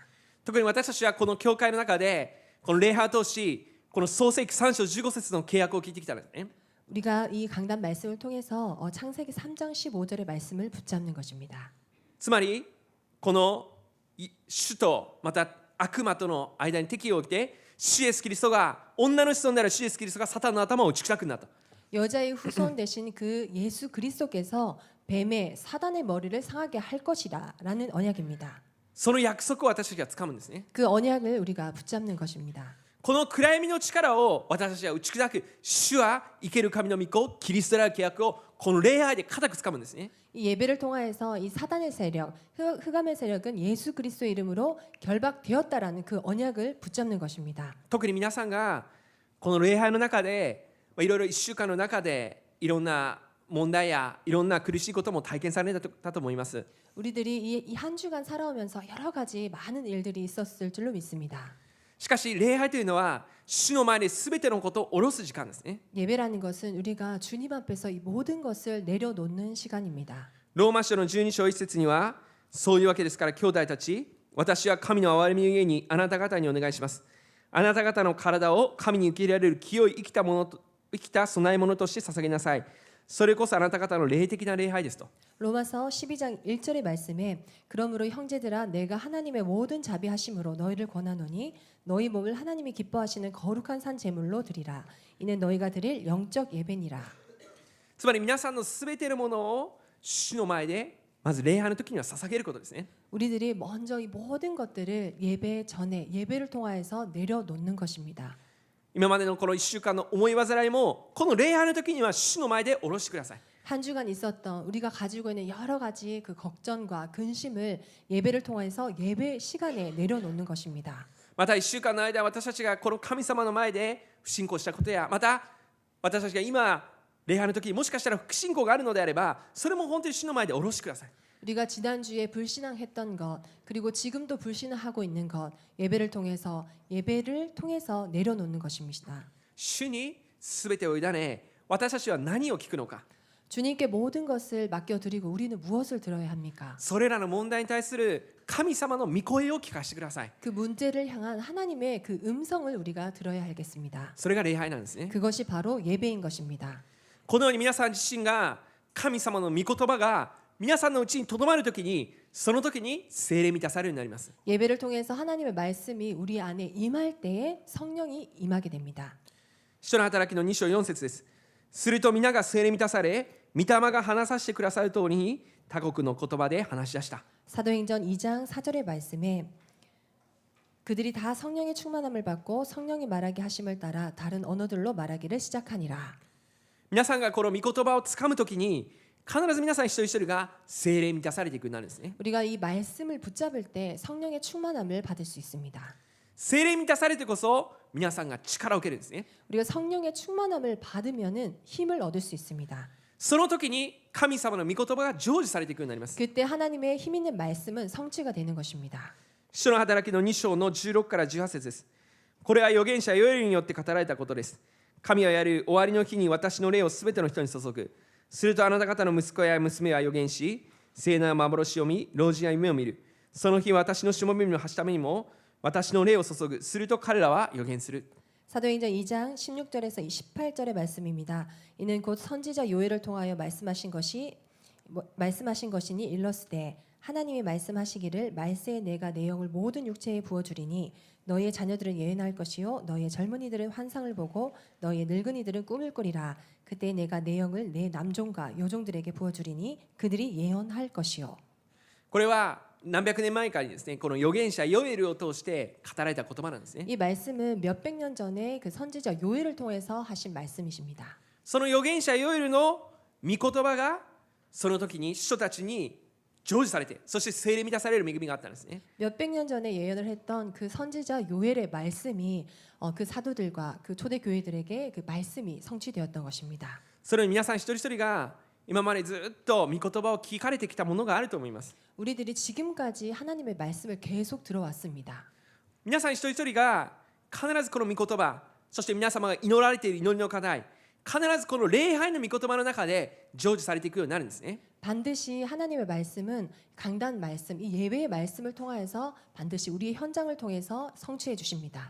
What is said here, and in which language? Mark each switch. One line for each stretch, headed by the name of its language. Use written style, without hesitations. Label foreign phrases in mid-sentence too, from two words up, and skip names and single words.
Japanese: 特に私たちはこの教会の中でこの礼拝を通し、この創世記3章15節の契約を聞いてきたんですね。
Korean: 우리가 이 강단 말씀을 통해서 창세기 3장 15절의 말씀을 붙잡는 것입니다.
Japanese: つまりこの主とまた悪魔との間に敵を置いて、主イエスキリストが女の子孫である主イエスキリストがサタンの頭を打ち砕くんだと。
Korean: 여자의 후손 되신 그 예수 그리스도께서 뱀의 사단의 머리를 상하게 할 것이라라는 언약입니다.
Japanese: その約束を私たちが掴むんですね。
Korean: 그 언약을 우리가 붙잡는 것입니다.
Japanese: この暗闇の力を私たちは打ち砕く、主は生ける神の御子、キリストである契約をこの礼拝で固く掴むんですね。
Korean: 이 예배를 통하여서 이 사단의 세력, 흑암의 세력은 예수 그리스도의 이름으로 결박되었다라는 그 언약을 붙잡는 것입니다.
Japanese: 特に皆さんがこの礼拝の中でいろいろ1週間の中でいろんな問題やいろんな苦しいことも体験されたと思います。
Korean: 우리들이 이 한 주간 살아오면서 여러 가지 많은 일들이 있었을 줄로 믿습니다.
Japanese: しかし礼拝というのは主の前で全てのことを下ろす時間ですね。
Korean: 예배라는 것은 우리가 주님 앞에서 이 모든 것을 내려놓는 시간입니다.
Japanese: ローマ書の12章1節にはそういうわけですから兄弟たち、私は神の憐れみゆえにあなた方にお願いします。あなた方の体を神に受け入れられる清い生きた備え物として捧げなさい。それこそあなた方の霊的な礼拝ですと。
Korean: 로마서 12장 1절의 말씀에 그러므로 형제들아 내가 하나님의 모든 자비하심으로 너희를 권하노니 너희 몸을 하나님이 기뻐하시는 거룩한 산 제물로 드리라. 이는 너희가 드릴 영적 예배니라.
Japanese: つまり皆さんのすべてのものを主の前でまず礼拝の時には捧げることですね。
Korean: 우리들이 먼저 이 모든 것들을 예배 전에 예배를 통하여서 내려놓는 것입니다.
Japanese: 今までのこの1週間の思い煩いもこの礼拝の時には主の前で下ろしてください。
Korean: 한 주간 있었던 우리가 가지고 있는 여러 가지 그 걱정과 근심을 예배를 통해서 예배 시간에 내려놓는 것입니다.
Japanese: また1週間の間私たちがこの神様の前で不信仰したことや、また私たちが今礼拝の時にもしかしたら不信仰があるのであれば、それも本当に主の前で下ろしてください。
Korean: 우리가 지난주에 불신앙했던 것 그리고 지금도 불신앙하고 있는 것 예배를 통해서 내려놓는 것입니다.
Japanese: 主にすべてを委ね、私たちは何を聞くのか、
Korean: 주님께 모든 것을 맡겨드리고 우리는 무엇을 들어야 합니까?
Japanese: それらの問題に対する神様の御声を聞かせてください。
Korean: 그 문제를 향한 하나님의 그 음성을 우리가 들어야 하겠습니다.
Japanese: それが礼拝なんですね。
Korean: 그것이 바로 예배인 것입니다.
Japanese: このように皆さん自身が神様の御言葉が皆さんのうちにとどまるときに、その時に聖霊満たされるようになります。
Korean: 예배를 통해서 하나님의 말씀이 우리 안에 임할 때에 성령이 임하게 됩니다.
Japanese: 使徒の働きの2章4節です。すると皆が聖霊満たされ、御霊が話させてくださる通りに他国の言葉で話し出した。
Korean: 사도행전 2장 4절의 말씀에 그들이 다 성령의 충만함을 받고 성령이 말하게 하심을 따라 다른 언어들로 말하기를 시작하니라.
Japanese: 皆さんがこの御言葉をつかむときに、必ず皆さん一人一人が聖霊満たされていくようになるんですね。
Korean: 우리가 이 말씀을 붙잡을 때 성령의 충만함을 받을 수 있습니다.
Japanese: 聖霊満たされてこそ皆さんが力を受けるんですね。
Korean: 우리가 성령의 충만함을 받으면은 힘을 얻을 수 있습니다.
Japanese: その時に神様の御言葉が成就されていくようになります。
Korean: 그때 하나님의 힘 있는 말씀은 성취가 되는 것입니다.
Japanese: 使徒の働きの2章の16から18節です。これは預言者ヨエルによって語られたことです。神はやる終わりの日に私の霊をすべての人に注ぐ。するとあなた方の息子や娘は預言し、聖なる幻を見、老人や夢を見る。その日私のしもべの発しためにも私の霊を注ぐ。すると彼らは預言する。
Korean: 사도행전 2장 16절에서 28절의 말씀입니다. 이는 곧 선지자 요엘을 통하여 말씀하신 것이니 일렀으되 하나님이 말씀하시기를 말세에 내가 내 영을 모든 육체에 부어주리니 너희의 자녀들은 예언할 것이요 너희의 젊은이들은 환상을 보고 너희의 늙은이들은 꿈을 꾸리라. 그때 내가 내 영을 내 남종과 여종들에게 부어주리니 그들이 예언할 것이요.
Japanese: これは何百年前かにですね、この預言者ヨエルを通して語られた言葉なんですね。
Korean: 이 말씀은 몇백 년 전에 그 선지자 요엘을 통해서 하신 말씀이십니다.
Japanese: その預言者ヨエルの御言葉がその時に使徒たちに成就されて、そして聖霊満たされる恵みがあったんですね。
Korean: 몇백 년 전에 예언을 했던 그 선지자 요엘의 말씀이 그 사도들과 그 초대 교회들에게 그 말씀이 성취되었던 것입니다.
Japanese: それに皆さん一人一人が今までずっと御言葉を聞かれてきたものがあると思います。
Korean: 우리들이 지금까지 하나님의 말씀을 계속 들어왔습니다.
Japanese: 皆さん一人一人が必ずこの御言葉、そして皆様が祈られている祈りの課題、必ずこの礼拝の御言葉の中で成就されていくようになるんですね。
Korean: 반드시 하나님의 말씀은 강단 말씀, 이 예배의 말씀을 통해서 반드시 우리의 현장을 통해서 성취해 주십니다.